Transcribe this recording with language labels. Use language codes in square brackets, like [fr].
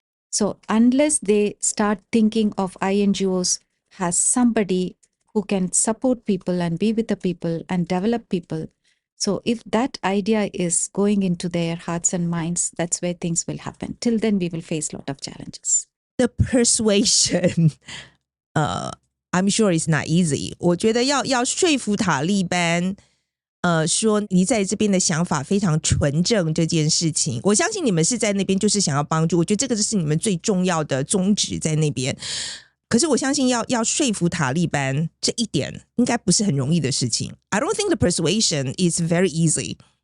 [en] So unless they start thinking of INGOs as somebody who can support people and be with the people and develop people. So if that idea is going into their hearts and minds, that's where things will happen. Till then, we will face a lot of challenges. The persuasion, I'm sure it's not easy. [zh] 我觉得要说服塔利班，说你在这边的想法非常纯正这件事情，我相信你们是在那边就是想要帮助，我觉得这个是你们最重要的宗旨在那边。可是我相信要说服塔利班这一点应该不是很容易的事情。 [en] I don't think the persuasion is very easy.